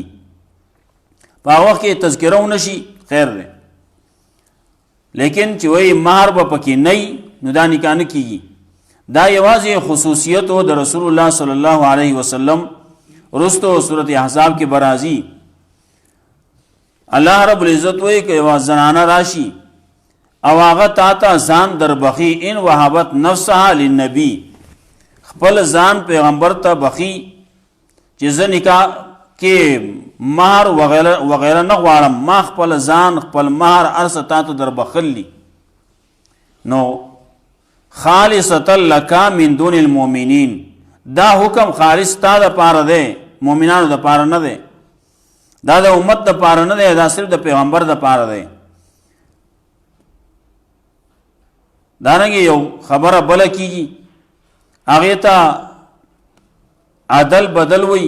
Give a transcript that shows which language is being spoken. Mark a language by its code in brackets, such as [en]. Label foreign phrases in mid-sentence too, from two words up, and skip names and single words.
[ps] په هغه وخت کې تذکره ونشي خیر دی، لیکن چې وایي مهر به پکې نه وي نو دا نکاح نه کیږي. دا یوازې خصوصیت و د رسول الله [ar] صلی الله علیه وسلم. [ps] رستو سورت احزاب کې برازي الله رب العزت وایي که یوه زنانه راشي او هغه تا ته ځان در بخي، [ar] ان وهبت نفسها للنبي، [ps] خپل ځان پیغمبر ته بخي چې زه نکاح کې مهر وغیره نه غواړم، ما خپل ځان خپل مهر هر څه تا ته در بخلی، نو [ar] خالصة لک من دون المؤمنین، [ps] دا حکم خالص تا د پاره دی، مؤمنانو د پاره نه دی. دا د امت د پاره نه دی، دا صرف د پیغمبر د پاره دی. دارنګه یو خبره بل کیږي، هغه ته عدل بدل وي.